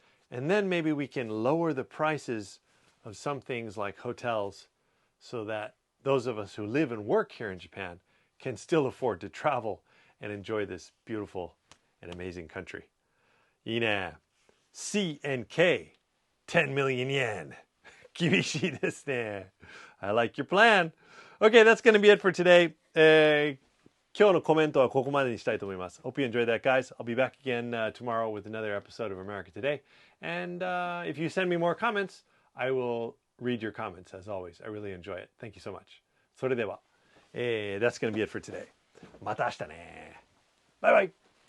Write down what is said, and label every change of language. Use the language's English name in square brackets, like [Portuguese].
[English] And then maybe we can lower the prices of some things like hotels so that those of us who live and work here in Japan can still afford to travel and enjoy this beautiful and amazing country. [Japanese] いいね。 [English] C and K, 10 million yen. [Japanese] 厳しいですね。 [English] I like your plan. Okay, that's going to be it for today. [Japanese] 今日のコメントはここまでにしたいと思います。 [English] Hope you enjoyed that, guys. I'll be back again tomorrow with another episode of America Today. And if you send me more comments, I will read your comments as always. I really enjoy it. Thank you so much. [Japanese] それでは、 [English] that's going to be it for today. [Japanese] また明日ね。バイバイ。